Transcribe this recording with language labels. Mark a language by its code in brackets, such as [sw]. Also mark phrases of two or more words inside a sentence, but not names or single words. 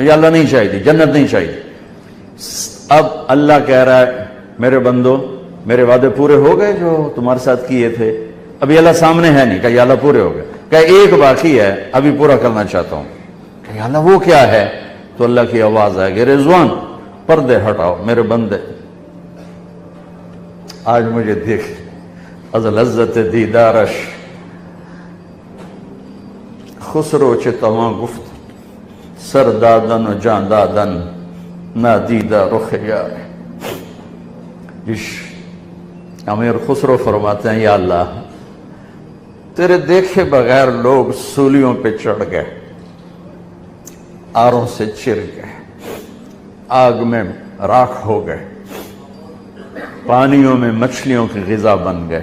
[ur] یہ اللہ نہیں چاہیے، جنت نہیں چاہیے. اب اللہ کہہ رہا ہے میرے بندو میرے وعدے پورے ہو گئے جو تمہارے ساتھ کیے تھے. ابھی اللہ سامنے ہے نہیں، کہ یا اللہ پورے ہو گئے، کہ ایک باقی ہے ابھی پورا کرنا چاہتا ہوں. کہ یا اللہ وہ کیا ہے؟ تو اللہ کی آواز آئے گی رضوان پردے ہٹاؤ میرے بندے، آج مجھے دیکھ [fa] از لذت دیدارش خسرو چه تواں گفت سر دادن و جان دادن نادیدہ رخ یار. [ur] امیر خسرو فرماتے ہیں یا اللہ تیرے دیکھے بغیر لوگ سولیوں پہ چڑھ گئے، آروں سے چر گئے، آگ میں راکھ ہو گئے، پانیوں میں مچھلیوں کی غذا بن گئے.